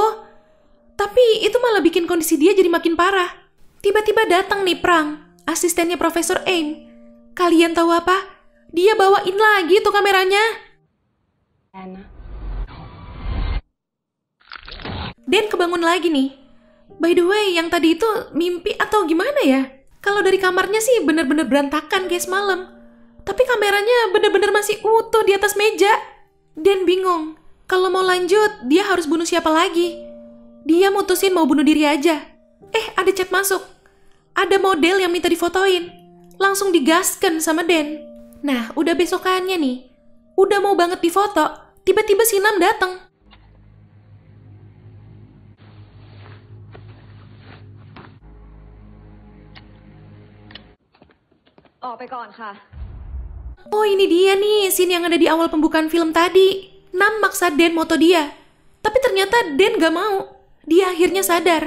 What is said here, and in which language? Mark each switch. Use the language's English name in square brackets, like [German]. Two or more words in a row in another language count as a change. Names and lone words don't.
[Indonesian] Tapi itu malah bikin kondisi dia jadi makin parah. Tiba-tiba datang nih Prang, asistennya Profesor Aim. Kalian tahu apa? Dia bawain lagi tuh kameranya. Anna. Den kebangun lagi nih. [English] By the way, [Indonesian] yang tadi itu mimpi atau gimana ya? Kalau dari kamarnya sih bener-bener berantakan kayak semalam. Tapi kameranya bener-bener masih utuh di atas meja. Den bingung. Kalau mau lanjut, dia harus bunuh siapa lagi? Dia mutusin mau bunuh diri aja. Ada chat masuk. Ada model yang minta difotoin. Langsung digaskan sama Den. Nah, udah besokannya nih. Udah mau banget difoto. Tiba-tiba si Nam datang. [Thai] ออกไปก่อนค่ะ [Indonesian] Oh, ini dia nih, scene yang ada di awal pembukaan film tadi. Nam maksa Den moto dia. Tapi ternyata Den gak mau. Dia akhirnya sadar.